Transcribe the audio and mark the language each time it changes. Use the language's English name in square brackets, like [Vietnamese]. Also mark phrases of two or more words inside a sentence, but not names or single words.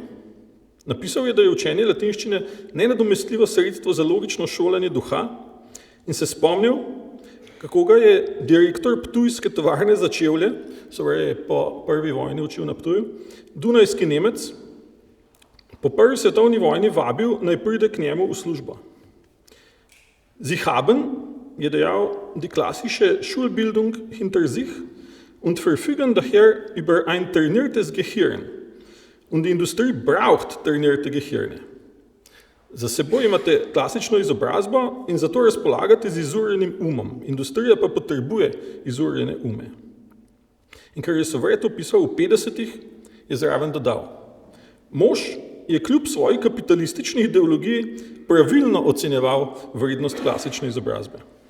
[Slovenian] Napisal je, da je učenje latinščine nenadomestljivo sredstvo za logično šolanje duha in se spomnil, kako ga je direktor ptujske tovarne za čevlje, Saure je po prvi vojni učil na Ptuju, dunajski Nemec, po prvi svetovni vojni vabil, naj pride k njemu v službo. [German] Sie haben, [Slovenian] je dejal, [German] die klassische Schulbildung hinter sich und verfügen daher über ein trainiertes Gehirn. Und die Industrie braucht trainierte Gehirne. [Slovenian] Za seboj imate klasično izobrazbo in zato razpolagate z izurjenim umom. Industrija pa potrebuje izurjene ume. In ker je Saure to pisal v 50-ih, je zraven dodal. Mož je kljub svoji kapitalistični ideologiji pravilno ocenjeval vrednost klasične izobrazbe.